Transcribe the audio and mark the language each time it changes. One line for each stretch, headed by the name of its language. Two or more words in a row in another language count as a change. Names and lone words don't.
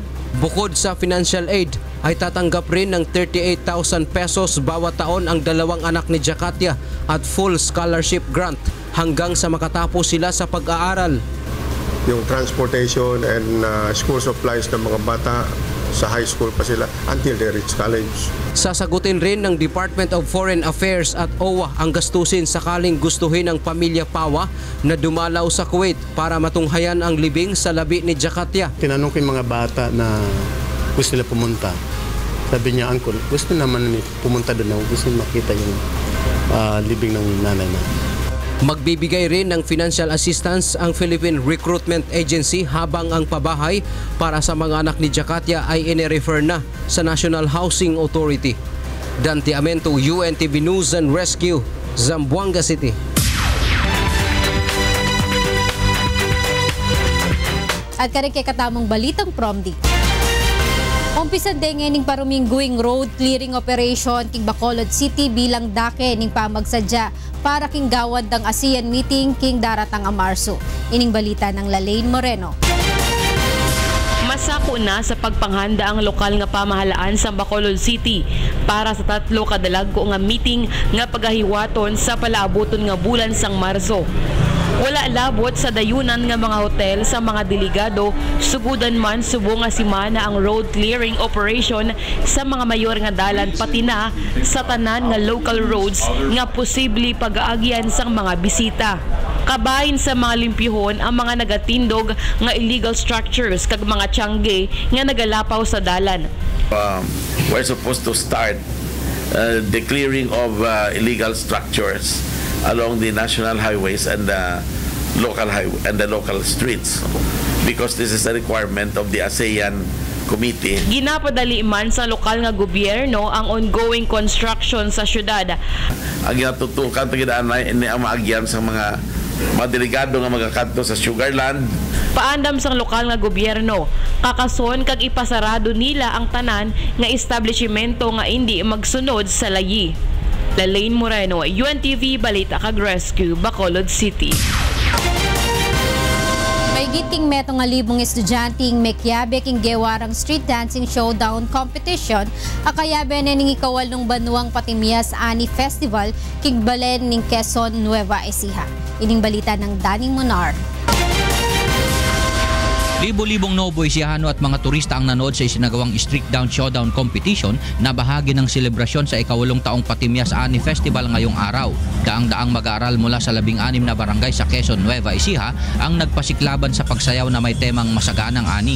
Filipino: Bukod sa
English: financial aid,
Filipino: ay tatanggap rin ng 38,000 pesos bawat taon ang dalawang anak ni Jakatia at
English: full scholarship grant
Filipino: hanggang sa makatapos sila sa pag-aaral. Yung
English: transportation and school supplies
Filipino: ng mga bata
English: sa high school
Filipino: pa sila
English: until they reach college.
Filipino: Sasagutin rin ng Department of Foreign Affairs at OWA ang gastusin sakaling gustuhin ng pamilya Pawa na dumalaw sa Kuwait para matunghayan ang libing sa labi ni Jakatya. Tinanong ko yung mga bata na gusto nila pumunta. Sabi niya, Uncle, gusto naman pumunta doon, gusto makita yung libing ng nanay na. Magbibigay rin ng
English: financial assistance
Filipino: ang Philippine Recruitment Agency habang ang pabahay para sa mga anak ni Jakatya ay ine-refer na sa National Housing Authority. Dante Amento, UNTV News and Rescue, Zamboanga City.
Pampanga: At karek kay katamong balitang promdi. Umpisan din ning parumingguing
English: road clearing operation
Pampanga: king Bacolod City bilang dake ning pamagsadya para king gawad ng ASEAN meeting king daratang a Marso. Ining balita ng Lalaine Moreno.
Hiligaynon: Masako na sa pagpanghanda ang lokal nga pamahalaan sa Bacolod City para sa 3 kadalagko nga meeting nga pagahiwaton sa palaaboton nga bulan sang Marso. Wala labot sa dayunan nga mga hotel sa mga delegado, sugudan man subo nga simana ang
English: road clearing operation
Hiligaynon: sa mga mayor nga dalan pati na sa tanan nga
English: local roads
Hiligaynon: nga posible pag-aagyan sang mga bisita. Kabahin sa mga limpyuhon ang mga nagatindog nga
English: illegal structures
Hiligaynon: kag mga tiyangge nga nagalapaw sa dalan.
English: We're supposed to start the clearing of illegal structures along the national highways and the local streets because this is a requirement of the ASEAN Committee.
Hiligaynon: Ginapadali man sa lokal nga gobyerno ang
English: ongoing construction
Hiligaynon: sa syudad. Ang ginatutukan tagidaanay ini ang maagyan sa mga delegado nga magakanto sa Sugarland. Paandam sang lokal nga gobyerno, kakason kag ipasarado nila ang tanan nga establishmento nga hindi magsunod sa layi. Lalaine Moreno, UNTV Balita kag Rescue, Bacolod City.
Pampanga: May giting metong 1,000 estudyanteng mekyabe king gewarang
English: street dancing showdown competition
Pampanga: akayabe ning ikawal ng Banuang Patimias Ani Festival king Balen ning Quezon, Nueva Ecija. Ining balita ng Daning Monar.
Filipino: Libo-libong Novo Ecijano at mga turista ang nanood sa isinagawang
English: Street Down Showdown Competition
Filipino: na bahagi ng selebrasyon sa ika-8 taong Patimias Ani Festival ngayong araw. Daang-daang mag-aaral mula sa 16 na barangay sa Quezon, Nueva Ecija ang nagpasiklaban sa pagsayaw na may temang masaganang ani.